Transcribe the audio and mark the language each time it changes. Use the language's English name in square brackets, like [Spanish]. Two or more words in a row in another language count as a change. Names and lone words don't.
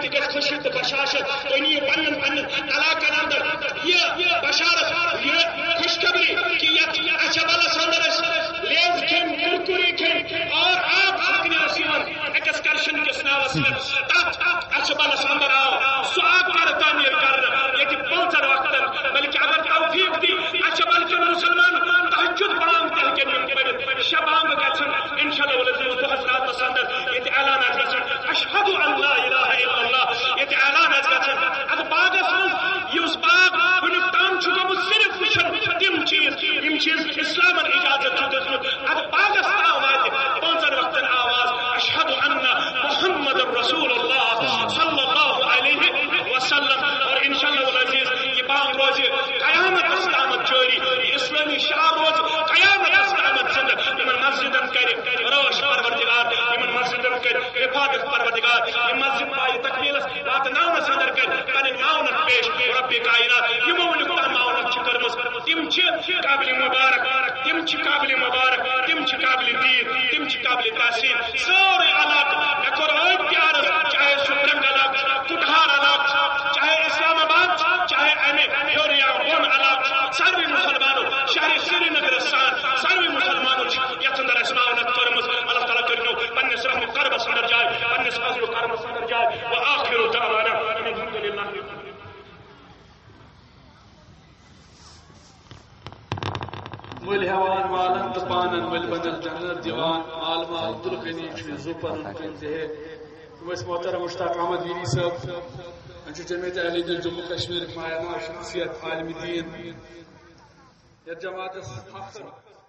[Kashmiri] تہِ گژھِ خوشی تہٕ بشاشت تُہۍ نِیِو پنٕنٮ۪ن پنٕنٮ۪ن علاقن اندر یہِ بشارت یہِ خوشخبری کہ یتھ اچھبلس اندر أسۍ لیز کھیٚنۍ کُرکُری کھیٚنۍ اور آب ہاکنہِ ٲسۍ یِوان ایکسکرشن کِس ناوس پٮ۪ٹھ تتھ اچھبلس اندر آو سُہ آب گھر تعمیٖر کرنہٕ ییٚتہِ 5 وقتن بلکہ اگر توفیق دی اچھبل کٮ۪ن مُسلمان تہجد بانگ تہِ ہیٚکن یِم پٔرِتھ شےٚ بانگہٕ گژھن [Arabic] انشاءاللہ العزیز [Kashmiri] دۄہس راتس اندر ییٚتہِ اعلان آسہِ گژھان [Arabic] اشہدُ ان لا الہ الا اللہ [Kashmiri] ییٚتہِ اعلان آسہِ گژھان اتھ باغس منٛز یُس باغ وُنیُک تام چھُ گوٚمُت صرف وٕچھن تِم چیٖز یِم چیٖز اسلامن اجازت چھُ دِیُتمُت اتھ باغس تام واتہِ 5 وقتن آواز [Arabic] اشہدُ ان محمد رسول اللہ صلی اللہ علیہ وسلم [Kashmiri] اور [Arabic] انشاءاللہ العزیز [Kashmiri] یہ بانگ روزِ قیامت تامتھ جاری یہ اسلامی شعار روز قیامت تامتھ زندہ یمن مسجدن کرِ روش پروردگار یمن مسجدن کرِ حفاظت پروردگار یہ مسجد پایہِ تکمیلس رات 9 اندر کرِ پنٕنۍ معاونت پیش رب کائنات یمو وُنیُک تام معاونت چھِ کٔرمٕژ تِم چھِ قابل مبارک تِم چھِ قابل مبارک تِم چھِ قابل دید تِم چھِ قابل تحسین سورُے علاقہٕ مےٚ کوٚر ٲدۍ تہِ عرض چاہے سُہ ڈرنگ علاقہٕ کُٹھار علاقہٕ چاہے اسلام آباد چاہے امہِ ہیوٚر یا بۄن علاقہٕ ساروٕے مُسلمانو شہرِ سری نگرس سان ساروٕے مُسلمانو چھِ یتھ اندر اسہِ معاونت کٔرمٕژ اللہ تعالیٰ کٔرِنو پننِس رحمُ کربس اندر جاے پننِس فضلُ کرمس اندر جاے [Arabic] وآخر دعوانا الحمد للہ. [Kashmiri] مل ہیوان والن تو پانن مل بدل جنت دیوان عالمہ عبدالغنی زوپن کن دے محترم مشتاق احمد ویری صاحب جمعیت اہل دل جموں کشمیر مایہ شخصیت عالم دین جماعت